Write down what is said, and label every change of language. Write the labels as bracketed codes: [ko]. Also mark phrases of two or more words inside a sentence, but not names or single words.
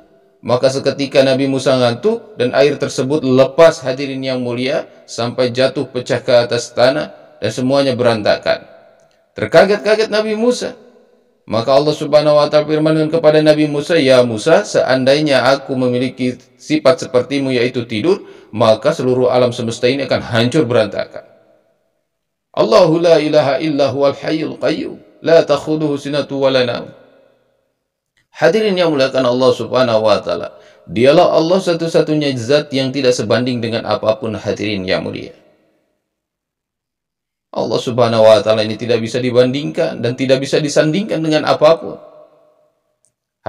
[id] Maka seketika Nabi Musa ngantuk dan air tersebut lepas, hadirin yang mulia, sampai jatuh pecah ke atas tanah dan semuanya berantakan. Terkaget-kaget Nabi Musa. Maka Allah [ar] سبحانه وتعالى [id] firmankan kepada Nabi Musa, ya Musa, seandainya aku memiliki sifat sepertimu yaitu tidur, maka seluruh alam semesta ini akan hancur berantakan. [ar] الله لا إله إلا هو الحي القيوم، لا تأخذه سنة ولا نوم. [id] Hadirin yang muliakan Allah [ar] سبحانه وتعالى, [id] dialah Allah satu-satunya zat yang tidak sebanding dengan apapun, hadirin yang mulia. Allah [ar] سبحانه وتعالى [id] ini tidak bisa dibandingkan dan tidak bisa disandingkan dengan apapun.